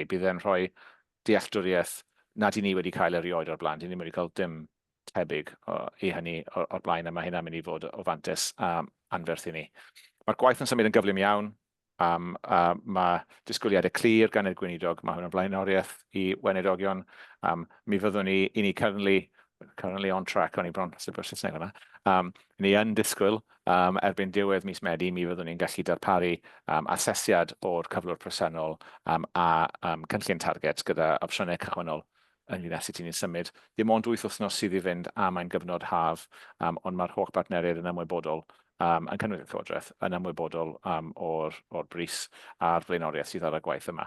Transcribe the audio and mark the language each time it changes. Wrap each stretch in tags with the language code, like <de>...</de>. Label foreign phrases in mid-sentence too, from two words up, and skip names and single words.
<cy>Bydd e'n rhoi dealltwriaeth nad i ni wedi cael erioed o'r blaen. Ni wedi cael dim tebyg i hynny o'r blaen, a mae hynna'n mynd i fod o fantes anferth i ni. Mae'r gwaith yn symud yn gyflym iawn. Mae disgwyliadau clir gan y gweinidog, mae hwn yn blaenoriaeth i weinidogion. Mi fyddwn ni</cy> <en>currently on track,</en> <cy>o'n i bron, sy'n bwys Saesneg hwnna. Ni yn disgwyl erbyn diwedd mis Medi, mi fyddwn ni'n gallu darparu asesiad o'r cyflwr presennol a cynllun target gyda opsiynau cychwynnol yn un sut ni'n symud. Dim ond 8 wythnos sydd i fynd a mae'n gyfnod haf, ond mae'r holl bartneriaid yn ymwybodol yn cynnwys y Llywodraeth yn ymwybodol o'r bris a'r blaenoriaeth sydd ar y gwaith yma.</cy>